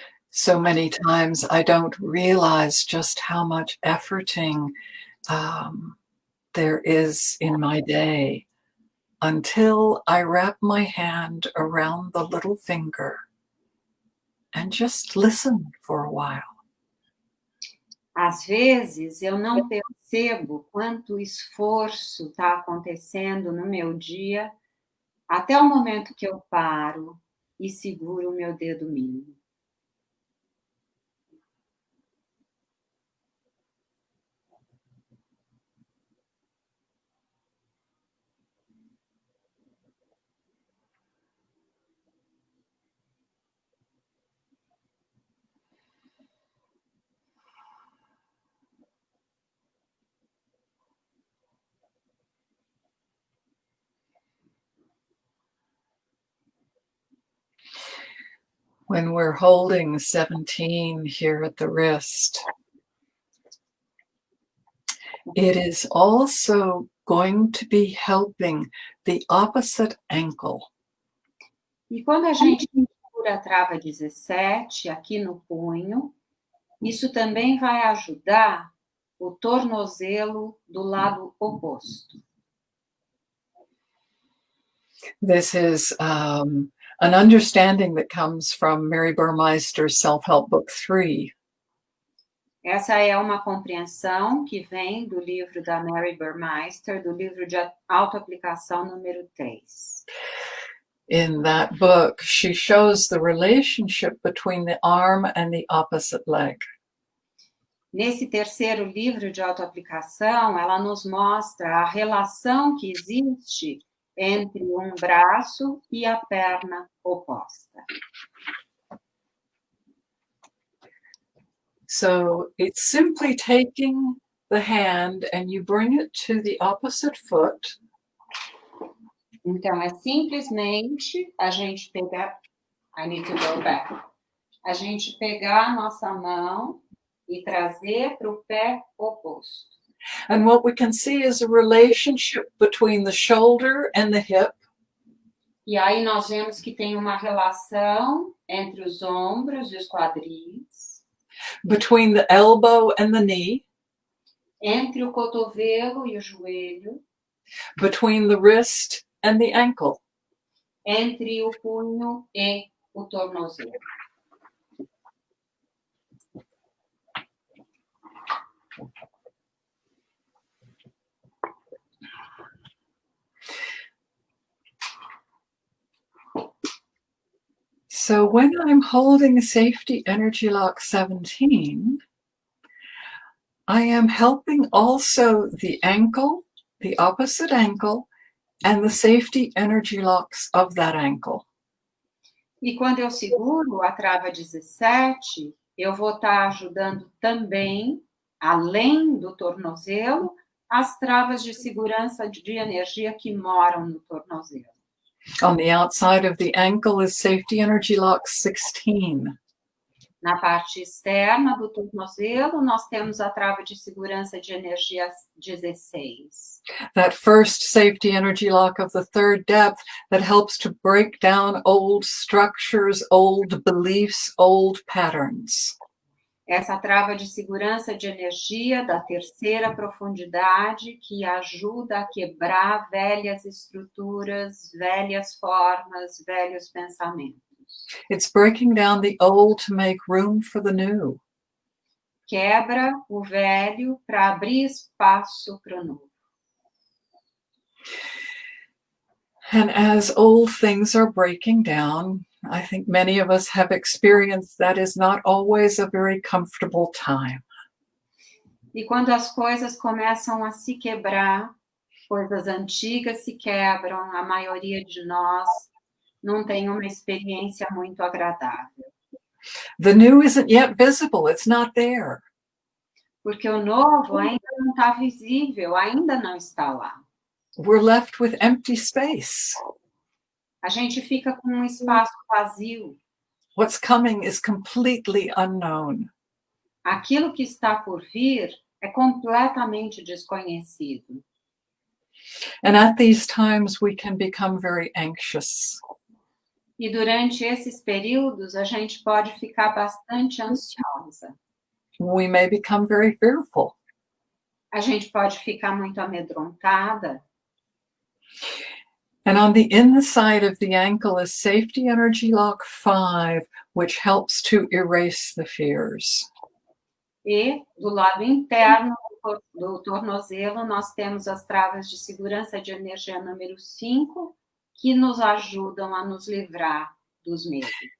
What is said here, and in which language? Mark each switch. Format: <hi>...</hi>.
<en>So many times I don't realize just how much efforting there is in my day until I wrap my hand around the little finger and just listen for a while.</en> <pt>Às vezes eu não percebo quanto esforço está acontecendo no meu dia até o momento que eu paro e seguro o meu dedo mínimo.</pt> <en>When we're holding 17 here at the wrist, it is also going to be helping the opposite ankle.</en> <pt>E quando a gente segura a trava 17 aqui no punho, isso também vai ajudar o tornozelo do lado oposto.</pt> <en>This is an understanding that comes from Mary Burmeister's Self-Help Book 3.</en> <pt>Essa é uma compreensão que vem do livro da Mary Burmeister, do livro de autoaplicação número 3.</pt> <en>In that book, she shows the relationship between the arm and the opposite leg.</en> <pt>Nesse terceiro livro de autoaplicação, ela nos mostra a relação que existe entre um braço e a perna oposta.</pt> <en>So it's simply taking the hand and you bring it to the opposite foot.</en> <pt>Então, é simplesmente a gente pegar...</pt> <en>I need to go back.</en> <pt>A gente pegar a nossa mão e trazer para o pé oposto.</pt> <en>And what we can see is a relationship between the shoulder and the hip.</en> <pt>E aí nós vemos que tem uma relação entre os ombros e os quadris.</pt> <en>Between the elbow and the knee.</en> <pt>Entre o cotovelo e o joelho.</pt> <en>Between the wrist and the ankle.</en> <pt>Entre o punho e o tornozelo.</pt> <en>So when I'm holding Safety Energy Lock 17, I am helping also the ankle, the opposite ankle, and the safety energy locks of that ankle.</en> <pt>E quando eu seguro a trava 17, eu vou estar ajudando também, além do tornozelo, as travas de segurança de energia que moram no tornozelo.</pt> <en>On the outside of the ankle is safety energy lock 16.</en> <pt>Na parte externa do tornozelo, nós temos a trava de segurança de energia 16.</pt> <en>That first safety energy lock of the third depth that helps to break down old structures, old beliefs, old patterns.</en> <pt>Essa trava de segurança de energia da terceira profundidade que ajuda a quebrar velhas estruturas, velhas formas, velhos pensamentos.</pt> <en>It's breaking down the old to make room for the new.</en> <pt>Quebra o velho para abrir espaço para o novo.</pt> <en>And as old things are breaking down, I think many of us have experienced that is not always a very comfortable time.</en> <pt>E quando as coisas começam a se quebrar, coisas antigas se quebram, a maioria de nós não tem uma experiência muito agradável.</pt> <en>The new isn't yet visible, it's not there.</en> <pt>Porque o novo ainda não está visível, ainda não está lá.</pt> <en>We're left with empty space.</en> <pt>A gente fica com um espaço vazio.</pt> <en>What's coming is completely unknown.</en> <pt>Aquilo que está por vir é completamente desconhecido.</pt> <en>And at these times, we can become very anxious.</en> <pt>E durante esses períodos, a gente pode ficar bastante ansiosa.</pt> <en>We may become very fearful.</en> <pt>A gente pode ficar muito amedrontada.</pt> <en>And on the inside of the ankle is safety energy lock 5, which helps to erase the fears.</en> <pt>E do lado interno do tornozelo, nós temos as travas de segurança de energia número 5, que nos ajudam a nos livrar dos medos.</pt>